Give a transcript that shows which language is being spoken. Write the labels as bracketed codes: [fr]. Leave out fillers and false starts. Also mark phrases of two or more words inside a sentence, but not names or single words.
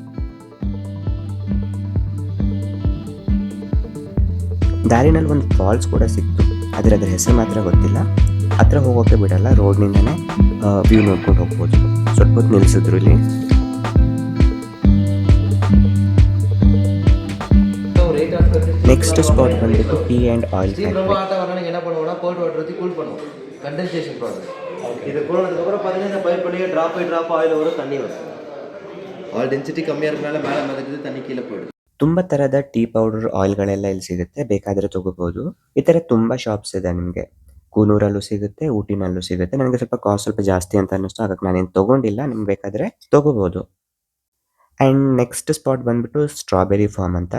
[kn] ದಾರಿನಲ್ಲಿ ಒಂದು ಫಾಲ್ಸ್ ಕೂಡ ಸಿಕ್ತು, ಅದ್ರ ಹೆಸರು ಮಾತ್ರ ಗೊತ್ತಿಲ್ಲ. ಹತ್ರ ಹೋಗೋಕೆ ಬಿಡಲ್ಲ, ರೋಡ್ನಿಂದನೇ ವ್ಯೂ ನೋಡ್ಕೊಂಡು ಹೋಗ್ಬೋದು. ಸ್ವಲ್ಪ ಹೊತ್ತು ನಿಲ್ಲಿಸಿದ್ರು ಇಲ್ಲಿ. [en] next spot [kn] ಬಂದ್ಬಿಟ್ಟು [en] tea and oil factory. [ta] என்ன பண்ணுவோம்னா [en] cold water [ta] ஊற்றி கூல் பண்ணுவோம், [en] condensation process. [ta] இது கூல் பண்ணதுக்கப்புறம் பார்த்தீங்கன்னா இந்த பைப் வழியாக [en] drop by drop [ta] ஆயில் வரும், தண்ணி வரும். [en] oil density [ta] கம்மியாக இருக்கனால மேலே மிதக்குது, தண்ணி கீழே போயிடுது. [kn] ತುಂಬ ಥರದ [en] tea powder [kn] ಆಯಿಲ್ಗಳೆಲ್ಲ ಇಲ್ಲಿ ಸಿಗುತ್ತೆ, ಬೇಕಾದರೆ ತಗೋಬಹುದು. ಈ ಥರ ತುಂಬ ಶಾಪ್ಸ್ ಇದೆ ನಿಮಗೆ. ಕೂನೂರಲ್ಲೂ ಸಿಗುತ್ತೆ, ಊಟಿನಲ್ಲೂ ಸಿಗುತ್ತೆ. ನನಗೆ ಸ್ವಲ್ಪ ಕಾಸ್ಟ್ ಸ್ವಲ್ಪ ಜಾಸ್ತಿ ಅಂತ ಅನ್ನಿಸ್ತು, ಹಾಗಾಗಿ ನಾನೇನು ತೊಗೊಂಡಿಲ್ಲ, ನಿಮ್ಗೆ ಬೇಕಾದರೆ ತೊಗೋಬೋದು. [en] and next spot [kn] ಬಂದ್ಬಿಟ್ಟು [en] strawberry farm [kn] ಅಂತ.